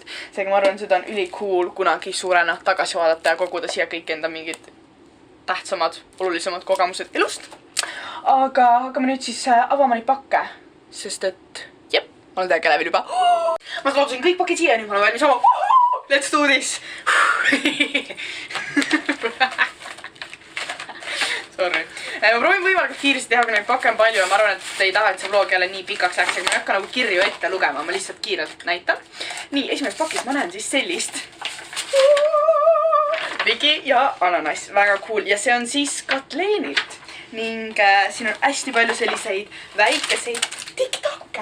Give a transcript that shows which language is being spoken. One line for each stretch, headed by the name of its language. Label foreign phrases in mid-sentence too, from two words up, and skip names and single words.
Estonian: Seega ma arvan, seda on ülikool kunagi suurena tagasi vaadata ja koguda siia kõik enda mingid tähtsamad, olulisemad kogemused elust. aga hakkame nüüd siis avama neid pakke, sest et jep, ma olen täiega lävel juba. Ma loodusin kõik pakid siia, nüüd ma olen valmis avama.
English: Let's do this! Sorry.
Estonian: Ma proovin võimalikult kiiresti teha, kui neid pakke on palju ja ma arvan, et ei taha, et see vlog jälle nii pikaks läks, aga ma ei hakka nagu kirju ette lugema, ma lihtsalt kiirelt näitan. Nii, esimeses pakis ma näen siis sellist Viki ja ananass, väga cool ja see on siis Katleenilt ning siin on hästi palju selliseid väikeseid tiktokke.